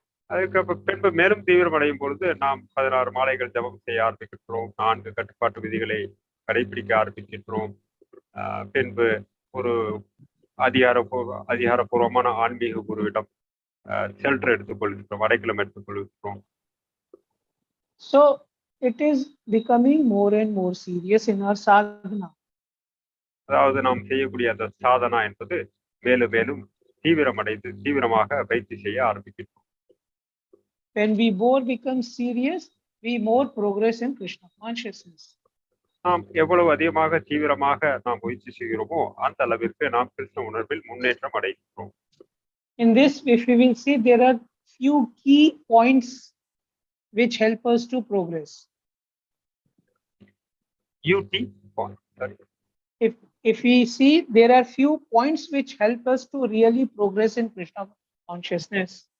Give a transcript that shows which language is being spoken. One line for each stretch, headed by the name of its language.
Tamil: அதுக்கு பின்பு மேலும் தீவிரமடையும் பொழுது நாம் 16 மாலைகள் ஜபம் செய்ய ஆரம்பிக்கின்றோம், 4 கட்டுப்பாட்டு விதிகளை கடைபிடிக்க ஆரம்பிக்கின்றோம். பின்பு ஒரு அதிகாரப்பூர்வமான ஆன்மீக குருவிடம் ஷெல்டர் எடுத்துக்கொள்கின்றோம், அடைக்கலம் எடுத்துக்கொள்கின்றோம்.
English: So it is becoming more and more serious in our sadhana.
Tamil: அதாவது நாம் செய்யக்கூடிய அந்த சாதனா என்பது மேலும் மேலும் தீவிரமாக பயிற்சி செய்ய ஆரம்பிக்கிறோம்.
English: When we more become serious, we more progress in Krishna consciousness.
Tamil: நாம் எவ்வளவு அதிகமாக தீவிரமாக நாம் முயற்சி செய்கிறோமோ அந்த அளவிற்கு நாம் கிருஷ்ண உணர்வில் முன்னேற்றம் அடைகிறோம்.
English: In this, if we will see, there are few key points which help us to progress. UT point. Sorry. If we see, there are few points which help us to really progress in Krishna consciousness.